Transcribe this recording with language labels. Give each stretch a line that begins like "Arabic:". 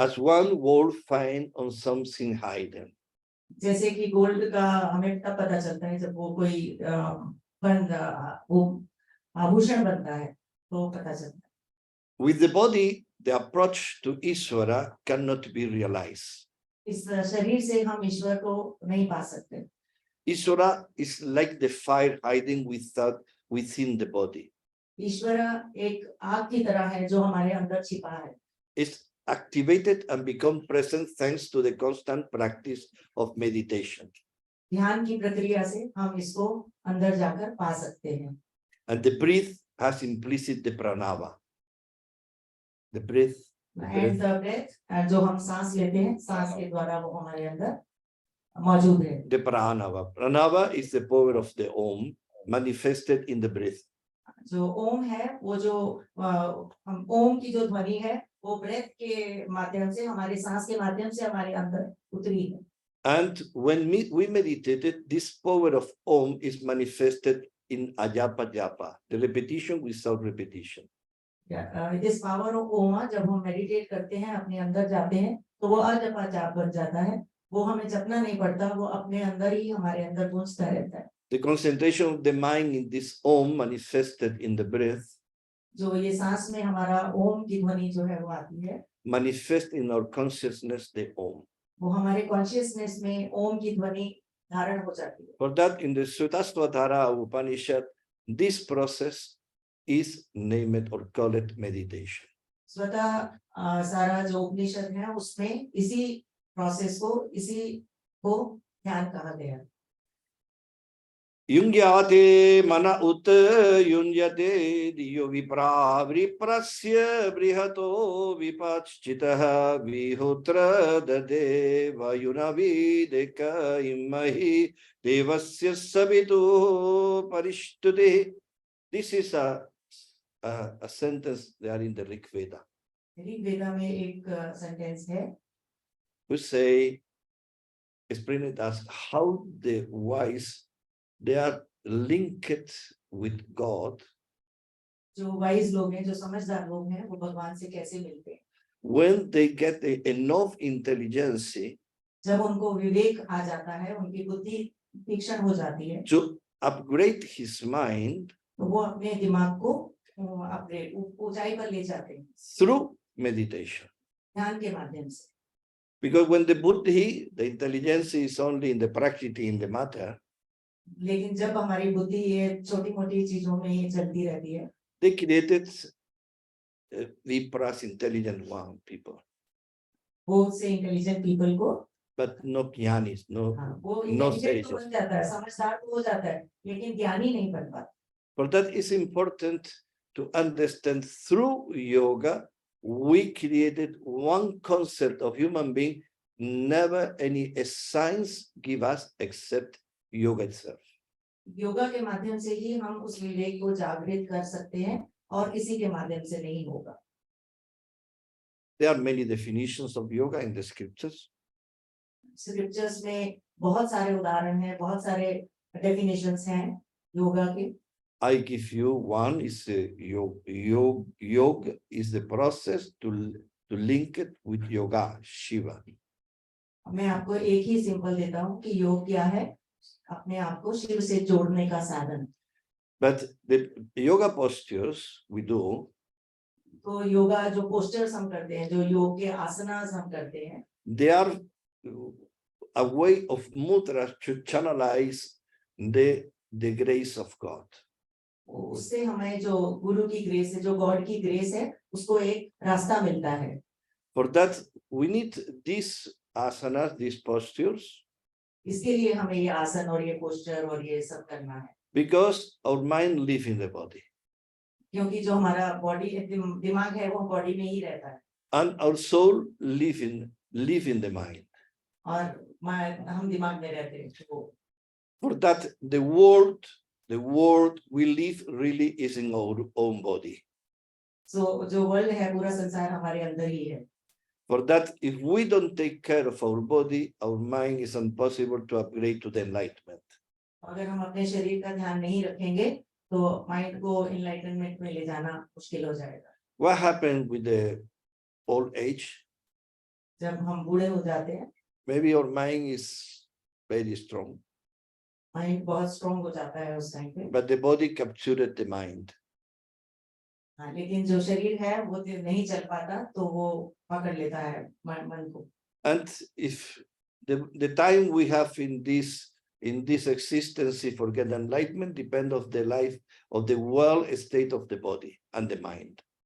English: as one would find on something hidden.
Hindi: जैसे कि gold का हमें तब पता चलता है जब वो कोई वो आभूषण बनता है, तो पता चलता है.
English: With the body, the approach to Ishvara cannot be realized.
Hindi: इस शरीर से हम ईश्वर को नहीं पा सकते.
English: Ishvara is like the fire hiding within the body.
Hindi: ईश्वर एक आग की तरह है जो हमारे अंदर छिपा है.
English: It's activated and become present thanks to the constant practice of meditation.
Hindi: ध्यान की प्रक्रिया से हम इसको अंदर जाकर पा सकते हैं.
English: And the breath has implicit the pranava. The breath. And the breath,
Hindi: जो हम सांस लेते हैं, सांस के द्वारा वो हमारे अंदर मौजूद है.
English: The pranava. Pranava is the power of the om, manifested in the breath.
Hindi: जो ओम है वो जो हम ओम की जो ध्वनि है वो ब्रेथ के माध्यम से हमारे सांस के माध्यम से हमारे अंदर उतरी है.
English: And when we meditated, this power of Om is manifested in ajapa japa, the repetition without repetition. This power of
Hindi: ओम जब हम मेडिटेट करते हैं अपने अंदर जाते हैं तो वो अजपा जाप बन जाता है. वो हमें जपना नहीं पड़ता, वो अपने अंदर ही हमारे अंदर गूंजता रहता है.
English: The concentration of the mind in this Om manifested in the breath
Hindi: जो ये सांस में हमारा ओम की ध्वनि जो है वो आती है,
English: manifest in our consciousness the Om.
Hindi: वो हमारे कॉन्शियसनेस में ओम की ध्वनि धारण हो जाती है.
English: For that, in the Sutasvatara Upanishad, this process is named or called meditation.
Hindi: स्वतः सारा जो उपनिषद है उसमें इसी प्रोसेस को, इसी को ध्यान कहा गया.
Sanskrit: Yungyate mana ut yunyate diyo vipra viprasya brihato vipachchitaha vihotra dade vayunavideka imahi devasya savitu parishtute.
English: This is a sentence there in the Rig Veda.
Hindi: Rig वेदा में एक सेंटेंस है
English: We say, explain it as how the wise, they are linked with God
Hindi: जो wise लोग हैं, जो समझदार लोग हैं, वो भगवान से कैसे मिलते हैं.
English: when they get enough intelligence
Hindi: जब उनको विवेक आ जाता है, उनकी बुद्धि तीक्ष्ण हो जाती है,
English: to upgrade his mind
Hindi: तो वो अपने दिमाग को अपने ऊंचाई पर ले जाते हैं
English: through meditation.
Hindi: ध्यान के माध्यम से.
English: Because when the buddhi, the intelligence is only in the prakriti, in the matter,
Hindi: लेकिन जब हमारी बुद्धि ये छोटी मोटी चीजों में ही चलती रहती है,
English: they created vipras, intelligent one people,
Hindi: बहुत से इंटेलिजेंट पीपल को,
English: but no jnanis,
Hindi: वो इंटेलिजेंट तो
English: sages.
Hindi: बन जाता है, समझदार तो हो जाता है, लेकिन ज्ञानी नहीं बन पाता.
English: For that is important to understand through yoga, we created one concept of human being, never any science give us except yoga itself.
Hindi: Yoga के माध्यम से ही हम उस विवेक को जागृत कर सकते हैं और इसी के माध्यम से नहीं होगा.
English: There are many definitions of yoga in the scriptures.
Hindi: Scriptures में बहुत सारे उदाहरण हैं, बहुत सारे डेफिनेशंस हैं योगा के.
English: I give you one is yoga is the process to link it with yoga, Shiva.
Hindi: मैं आपको एक ही सिंपल देता हूँ कि योग क्या है, अपने आप को शिव से जोड़ने का साधन.
English: But the yoga postures we do,
Hindi: तो योगा जो पोस्टर्स हम करते हैं, जो योग के आसनास हम करते हैं,
English: they are a way of mudra to channelize the grace of God.
Hindi: उससे हमें जो गुरु की ग्रेस है, जो गॉड की ग्रेस है, उसको एक रास्ता मिलता है.
English: For that, we need these asanas, these postures,
Hindi: इसके लिए हमें ये आसन और ये पोस्टर और ये सब करना है,
English: because our mind lives in the body.
Hindi: क्योंकि जो हमारा बॉडी दिमाग है वो बॉडी में ही रहता है,
English: And our soul live in the mind.
Hindi: और हम दिमाग में रहते हैं. तो
English: For that, the world we live really is in our own body.
Hindi: So जो वर्ल्ड है, पूरा संसार हमारे अंदर ही है.
English: For that, if we don't take care of our body, our mind is impossible to upgrade to the enlightenment.
Hindi: अगर हम अपने शरीर का ध्यान नहीं रखेंगे तो माइंड को एनलाइटनमेंट में ले जाना मुश्किल हो जाएगा.
English: What happened with the old age?
Hindi: जब हम बूढ़े हो जाते हैं,
English: Maybe our mind is very strong,
Hindi: mind बहुत स्ट्रॉन्ग हो जाता है उस टाइम पे,
English: but the body captured the mind.
Hindi: लेकिन जो शरीर है वो नहीं चल पाता, तो वो पकड़ लेता है मन को.
English: And if the time we have in this existence for get enlightenment depend of the life of the well state of the body and the mind.